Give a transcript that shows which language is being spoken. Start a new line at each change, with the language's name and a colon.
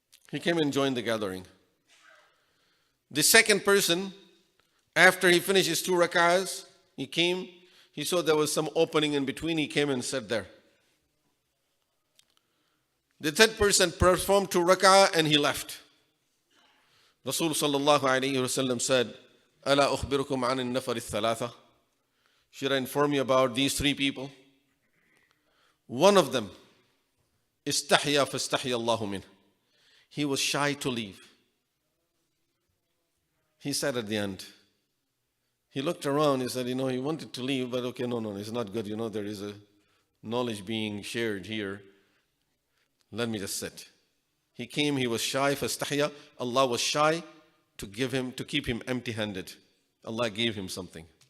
English: He came and joined the gathering. The second person, after he finished his 2 rak'ahs, he came, he saw there was some opening in between, he came and sat there. The third person performed 2 rak'ah and he left. Rasul sallallahu alayhi wasallam said,
Arabic: أَلَا أُخْبِرُكُمْ عَنِ النَّفَرِ الثَّلَاثَةِ.
English: Should I inform you about these 3 people? One of them,
Arabic: استحيا فاستحيا الله منه.
English: He was shy to leave. He said at the end, he looked around, he said, he wanted to leave, but okay, no, it's not good. There is a knowledge being shared here. Let me just sit. He came, he was shy, فاستحيا. Allah was shy to keep him empty-handed. Allah gave him something.